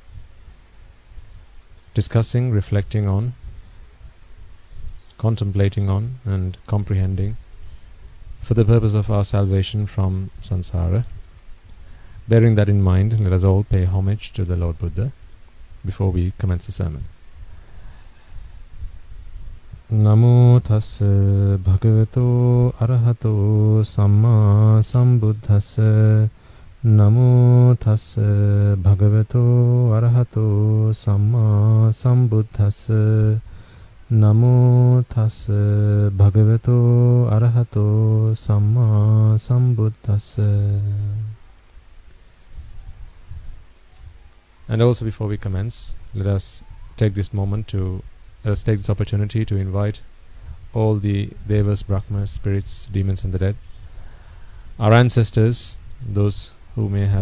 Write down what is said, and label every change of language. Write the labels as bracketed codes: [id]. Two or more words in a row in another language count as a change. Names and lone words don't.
[en] discussing, reflecting on, contemplating on and comprehending for the purpose of our salvation from samsara. Bearing that in mind, let us all pay homage to the Lord Buddha before we commence the sermon. [pi] Namo tassa bhagavato arahato samma sambuddhassa. Namo tassa bhagavato arahato samma sambuddhassa. Namo tassa bhagavato arahato samma sambuddhassa. [en] And also before we commence, let us take this opportunity to invite all the devas, brahmas, spirits, demons and the dead, our ancestors, those who may have